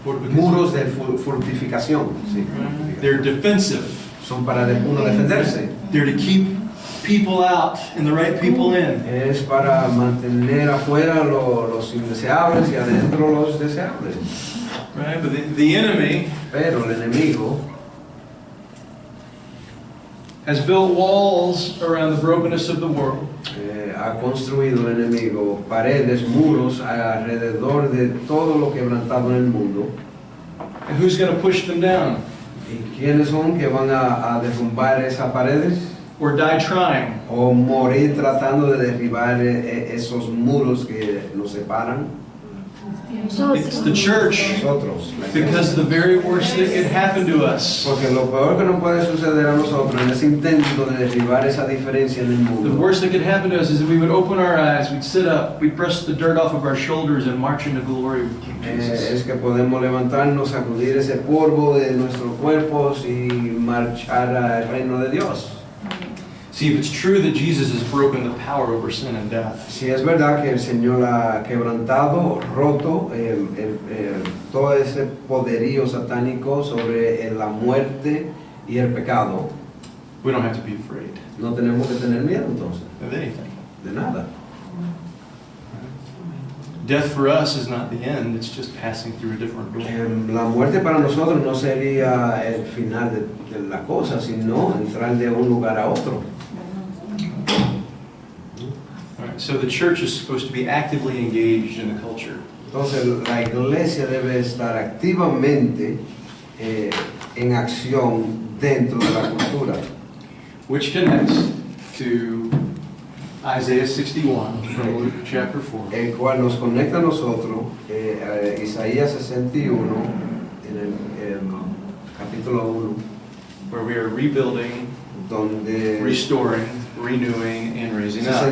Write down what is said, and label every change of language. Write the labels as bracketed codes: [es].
[es] muros de fortificación. Sí. [en] They're defensive. [es] Son para uno defenderse. [en] They're to keep people out and the right people in. [es] Es para mantener afuera los indeseables y adentro los deseables. [en] Right? But the enemy [es] Pero el enemigo [en] has built walls around the brokenness of the world. [es] ha construido el enemigo paredes, muros alrededor de todo lo quebrantado en el mundo. [en] And who's going to push them down [es] ¿Y quiénes son que van a derrumbar esas paredes? [en] or die trying? [es] ¿O morir tratando de derribar esos muros que nos separan? [en] It's the church, [es] Nosotros. La [en] because [es] iglesia. [en] the very worst that could happen to us, [es] Porque lo peor que nos puede suceder a nosotros en ese intento de derribar esa diferencia en el [en] the [es] mundo [en] worst that could happen to us is that we would open our eyes, we'd sit up, we'd brush the dirt off of our shoulders and march into glory with King Jesus. [es] es que podemos levantarnos, sacudir ese polvo de nuestros cuerpos y marchar al reino de Dios. [en] See, if it's true that Jesus has broken the power over sin and death, [es] Si es verdad que el Señor ha quebrantado, roto todo ese poderío satánico sobre la muerte y el pecado, [en] we don't have to be afraid [es] no tenemos que tener miedo entonces, [en] of anything. [es] de nada. [en] Death for us is not the end, it's just passing through a different door. [es] La muerte para nosotros no sería el final de la cosa, sino entrar de un lugar a otro. [en] All right, so the church is supposed to be actively engaged in the culture. [es] Entonces la iglesia debe estar activamente en acción dentro de la cultura. [en] Which connects to Isaiah 61 from Luke chapter 4. [es] El cual nos conecta a nosotros, a Isaías 61, en el capítulo 1, [en] Where we are rebuilding, [es] donde [en] restoring, renewing, and raising up.